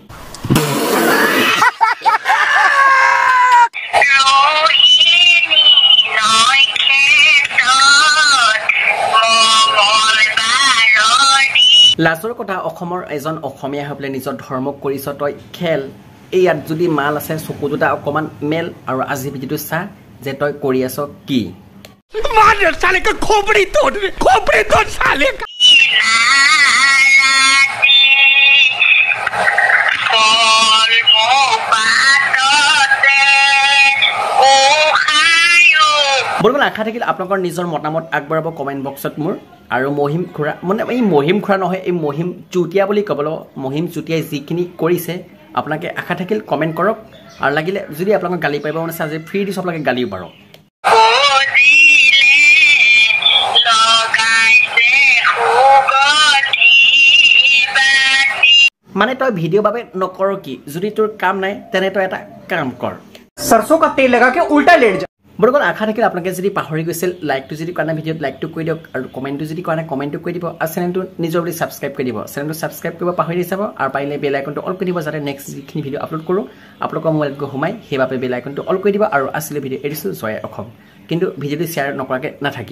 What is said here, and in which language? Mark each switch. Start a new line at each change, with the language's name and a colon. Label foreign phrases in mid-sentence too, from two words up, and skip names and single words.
Assamese: লাজৰ কথা অসমৰ এজন অসমীয়া হৈ পেলাই নিজৰ ধৰ্মক কৰিছ তই খেল এই ইয়াত যদি মাল আছে চকু দুটা অকণমান মেল আৰু আজি ভিডিঅ'টো চা যে তই কৰি আছ কি
Hindi: साले का खोपड़ी तोड़ साले का
Assamese: বলবল আশা থাকিল আপোনালোকৰ নিজৰ মতামত আগবঢ়াব
English: comment box
Assamese: মোৰ আৰু মহিম খুৰা মানে এই মহিম খুৰা নহয় এই মহিম চুতীয়া বুলি ক'বলৈ মহিম চুতীয়াই যিখিনি কৰিছে আপোনালোকে আশা থাকিল কমেণ্ট কৰক আৰু লাগিলে যদি আপোনালোকক গালি পাৰিব মানে আজি ফ্ৰী দিছোঁ আপোনালোকে গালিও পাৰক মানে তই ভিডিঅ' বাবে নকৰ কি যদি তোৰ কাম নাই তেনে তই এটা কাম কৰ
Hindi: सरसों का तेल लगा के उल्टा लेट जा
Assamese: বৰগল আশা থাকিল আপোনালোকে যদি পাহৰি গৈছিল লাইকটো যদি কৰা নাই ভিডিঅ'ত লাইকটো কৰি দিয়ক আৰু কমেণ্টটো যদি কৰা নাই কমেণ্টটো কৰি দিব আৰু চেনেলটো নিজৰ বুলি ছাবস্ক্ৰাইব কৰি দিব চেনেলটো ছাবস্ক্ৰাইব কৰিব পাহৰি যাব আৰু পাৰিলে
English: bell icon
Assamese: অল কৰি দিব যাতে নেক্সট যিখিনি ভিডিঅ' আপলোড কৰোঁ আপোনালোকৰ মোবাইলত গৈ সোমাই সেইবাবে
English: bell icon
Assamese: অল কৰি দিব আৰু আছিলে ভিডিঅ' এৰিছোঁ জয় অসম কিন্তু ভিডিঅ'টো শ্বেয়াৰ নকৰাকৈ নাথাকিব